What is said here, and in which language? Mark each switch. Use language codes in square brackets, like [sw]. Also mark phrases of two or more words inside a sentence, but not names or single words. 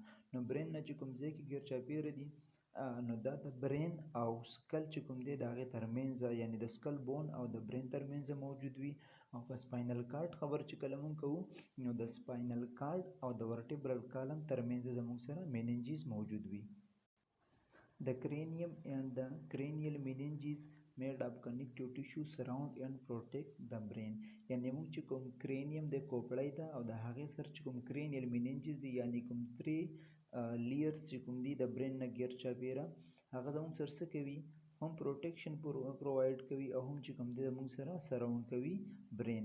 [ps] نو برین نه چې کوم ځای کې ګیر چاپیره دي نو دا د برین او سکل چې کوم دی د هغې ترمنځ یعنی د [en] skull bone [ps] او د برین ترمنځ موجود وي. او په [en] spinal cord [ps] خبر چې کله مونږ کوو نو د [en] spinal cord [ps] او د [en] vertebral column [ps] ترمنځ زموږ سره میننجز موجود وي. [en] The cranium and the cranial meninges made of connective tissue surround and protect the brain. [ps] یعنی موږ چې کوم کرینیم د کوپړی ده او د هغې سره چې کوم [en] cranial meninges [ps] دي یعنی کوم 3 لیئرز چې کوم دي د برین نه ګیر چاپیره هغه زموږ سره څه کوي هم [en] protection provide [ps] کوي او هم چې کوم دی زموږ سره سراوند کوي برین.